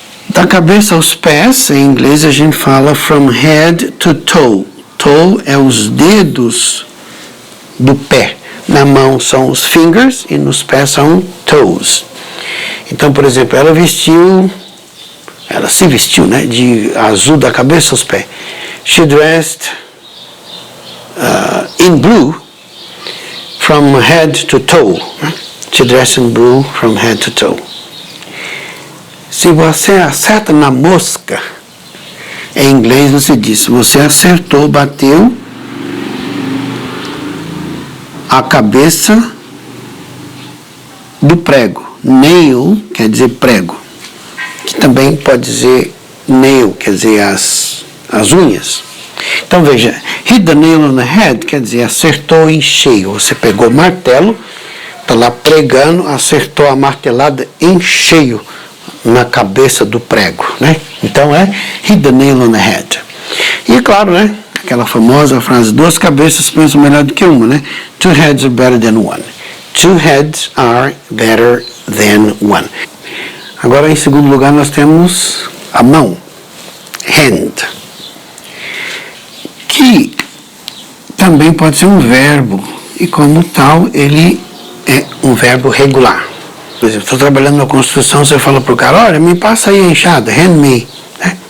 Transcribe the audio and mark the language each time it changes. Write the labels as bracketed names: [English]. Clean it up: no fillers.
[Portuguese] Da cabeça aos pés, em inglês a gente fala [English] from head to toe. [Portuguese] Toe é os dedos do pé. Na mão são os fingers e nos pés são toes. Então, por exemplo, ela se vestiu, né, de azul da cabeça aos pés. [English] She dressed in blue from head to toe. She dressed in blue from head to toe. [Portuguese] Se você acerta na mosca, em inglês você diz, você acertou, bateu a cabeça do prego. Nail quer dizer prego, que também pode dizer nail, quer dizer as unhas. Então veja, [English] hit the nail on the head [Portuguese] quer dizer acertou em cheio. Você pegou o martelo, está lá pregando, acertou a martelada em cheio na cabeça do prego, né? Então é [English] hit the nail on the head. [Portuguese] E claro, né? Aquela famosa frase, 2 cabeças pensam melhor do que uma, né? [English] 2 heads are better than one. 2 heads are better than one. [Portuguese] Agora, em segundo lugar, nós temos a mão, hand, que também pode ser um verbo, e como tal, ele é um verbo regular. Por exemplo, estou trabalhando na construção, você fala para o cara, olha, me passa aí a enxada, [English] hand me, [Portuguese] né?